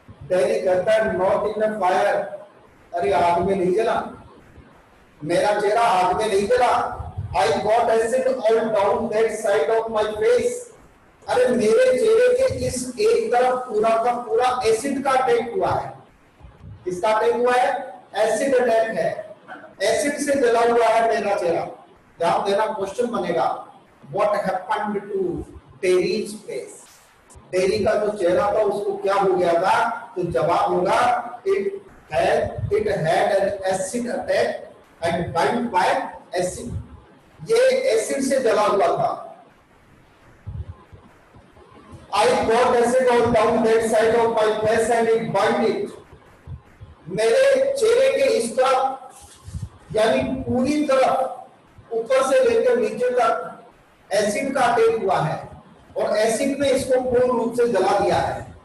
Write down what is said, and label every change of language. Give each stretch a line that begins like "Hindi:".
Hindi: Dairy कहता है
English: not in a fire,
Hindi: अरे आग में नहीं जला, मेरा चेहरा आग में नहीं जला।
English: I got acid all down that side of my face,
Hindi: अरे मेरे चेहरे के इस एक तरफ पूरा का पूरा एसिड का अटैक हुआ है। किसका अटैक हुआ है? एसिड अटैक है, एसिड से जला हुआ है मेरा चेहरा। ध्यान देना, क्वेश्चन बनेगा
English: What happened to Terry's face?
Hindi: टेरी का जो चेहरा था उसको क्या हो गया था? तो जवाब होगा
English: it had an acid attack and burned by acid,
Hindi: ये एसिड से जला हुआ था।
English: I got acid all down that side of my face and it burned it,
Hindi: मेरे चेहरे के इस तरफ यानी पूरी तरफ ऊपर से लेकर नीचे तक एसिड का अटैक हुआ है, और एसिड ने इसको पूर्ण रूप से जला दिया है।